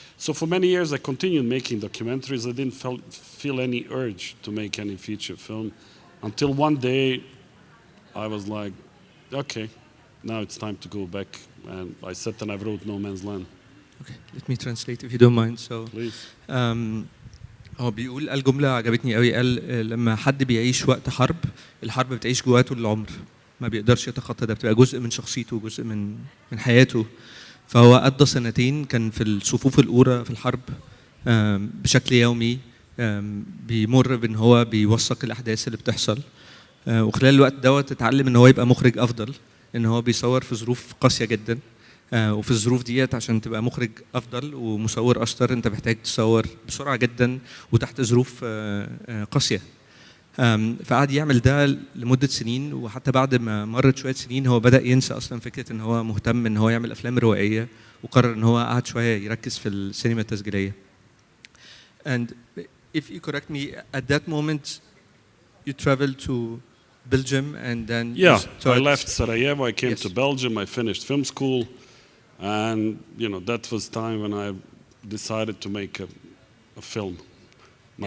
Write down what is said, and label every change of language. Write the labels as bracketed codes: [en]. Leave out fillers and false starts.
[en] So for many years I continued making documentaries. I didn't feel any urge to make any feature film until one day I was like, okay, now it's time to go back, and I sat and I wrote No Man's Land. Okay, let me translate if you don't mind. So please. [ar] هو بيقول قال جملة عجبتني قوي، قال لما حد بيعيش وقت حرب، الحرب بتعيش جواته للعمر. ما بيقدرش يتخطى ده، بتبقى جزء من شخصيته، جزء من حياته. فهو قضى سنتين كان في الصفوف الأولى في الحرب بشكل يومي، بيمر بان هو بيوثق الاحداث اللي بتحصل، وخلال الوقت دوت اتعلم ان هو يبقى مخرج افضل، ان هو بيصور في ظروف قاسيه جدا، وفي الظروف ديت عشان تبقى مخرج افضل ومصور اشطر انت محتاج تصور بسرعه جدا وتحت ظروف قاسيه. فقعد يعمل ده لمده سنين، وحتى بعد ما مرت شويه سنين هو بدا ينسى اصلا فكره ان هو مهتم ان هو يعمل افلام روائيه، وقرر ان هو قعد شويه يركز في السينما التسجيليه. [en] And if you correct me, at that moment you traveled to Belgium and then Yeah, you I left Sarajevo, I came Yes. to Belgium, I finished film school, and that was time when I decided to make a film, my